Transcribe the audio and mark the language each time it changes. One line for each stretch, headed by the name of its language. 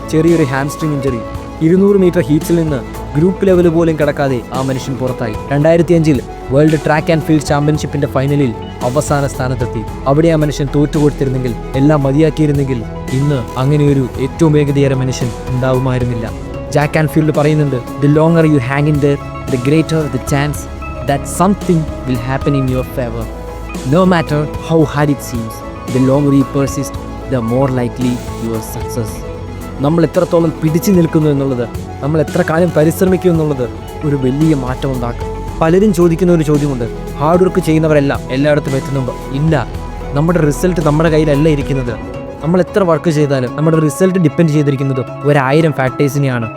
Malayalam: ചെറിയൊരു hamstring injury, 200 metre ഹീറ്റ്സിൽ നിന്ന് group level പോലും കടക്കാതെ ആ മനുഷ്യൻ പുറത്തായി. 2005 വേൾഡ് ട്രാക്ക് ആൻഡ് ഫീൽഡ് ചാമ്പ്യൻഷിപ്പിന്റെ ഫൈനലിൽ അവസാന സ്ഥാനത്തെത്തി. അവിടെ ആ മനുഷ്യൻ തോറ്റുകൊടുത്തിരുന്നെങ്കിൽ, എല്ലാം മതിയാക്കിയിരുന്നെങ്കിൽ ഇന്ന് അങ്ങനെയൊരു ഏറ്റവും വേഗതയേറിയ മനുഷ്യൻ ഉണ്ടാവുമായിരുന്നില്ല.
English: Jack Canfield പറയുന്നുണ്ട്, the longer you hang in there, the greater the chance that something will happen in your favor. No matter how hard it seems, the longer you persist, the more likely your success.
Malayalam: നമ്മൾ എത്രത്തോളം പിടിച്ചു നിൽക്കുന്നു എന്നുള്ളത്, നമ്മൾ എത്ര കാലം പരിശ്രമിക്കും എന്നുള്ളത് ഒരു വലിയ മാറ്റം ഉണ്ടാക്കും. പലരും ചോദിക്കുന്ന ഒരു ചോദ്യമുണ്ട്, ഹാർഡ് വർക്ക് ചെയ്യുന്നവരെല്ലാം എല്ലായിടത്തും എത്തുന്നുണ്ടോ? ഇല്ല. നമ്മുടെ റിസൾട്ട് നമ്മുടെ കയ്യിലല്ല ഇരിക്കുന്നത്. നമ്മൾ എത്ര വർക്ക് ചെയ്താലും നമ്മുടെ റിസൾട്ട് ഡിപ്പെൻഡ് ചെയ്തിരിക്കുന്നത് 1000 ഫാക്ടേഴ്സിനെയാണ്.